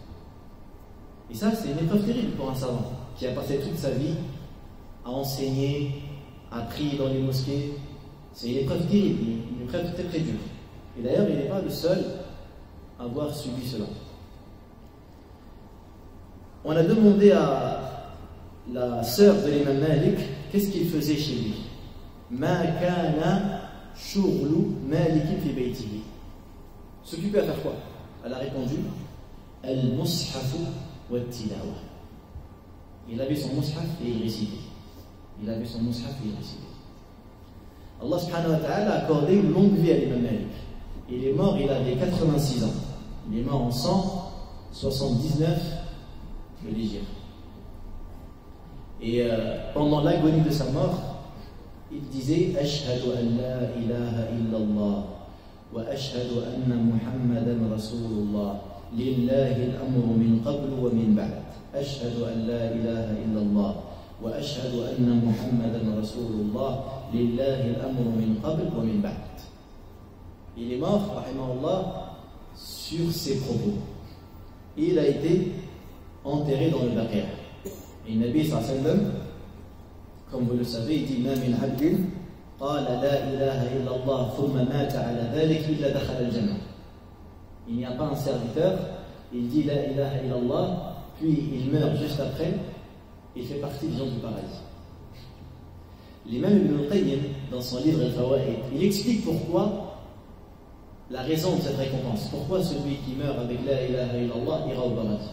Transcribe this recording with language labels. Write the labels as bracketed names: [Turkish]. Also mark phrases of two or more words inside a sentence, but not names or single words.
[French] Et ça, c'est une épreuve terrible pour un savant qui a passé toute sa vie à enseigner, à prier dans les mosquées. C'est une épreuve terrible, une épreuve très très dure. Et d'ailleurs, il n'est pas le seul à avoir subi cela. On a demandé à la sœur de l'imam Malik qu'est-ce qu'il faisait chez lui. [Arabic] ما كان شغل مالك في بيته. [French] S'occuper à faire quoi? Elle a répondu [Arabic] المصحف والتلاوة. [French] Il avait son mushaf et il récitait. Il avait son mushaf et il récitait. [Arabic] الله سبحانه وتعالى [French] a accordé une longue vie à l'imam Malik. Il est mort, il avait 86 ans. Il est mort en 179 de l'Hégire. Et pendant l'agonie de sa mort, il disait [Arabic] أشهد أن لا إله إلا الله وأشهد أن محمدا رسول الله لله الأمر من قبل ومن بعد. أشهد أن لا إله إلا الله وأشهد أن محمدا رسول الله لله الأمر من قبل ومن بعد. [French] Il est mort, rahimahullah, sur ses propos. Et il a été enterré dans le Baqi'. Et le Nabi [Arabic] صلى الله عليه وسلم, [French] comme vous le savez, il dit [Arabic] ما من عبد قال لا إله إلا الله ثم مات على ذلك إلا دخل الجنة. [French] Il n'y a pas un serviteur, il dit [Arabic] لا إله إلا الله, [French] puis il meurt juste après, il fait partie des gens du paradis. L'imam Ibn al-Qayyim, dans son livre Al-Fawaid, il explique pourquoi, la raison de cette récompense, pourquoi celui qui meurt avec [Arabic] لا إله إلا الله [French] ira au paradis.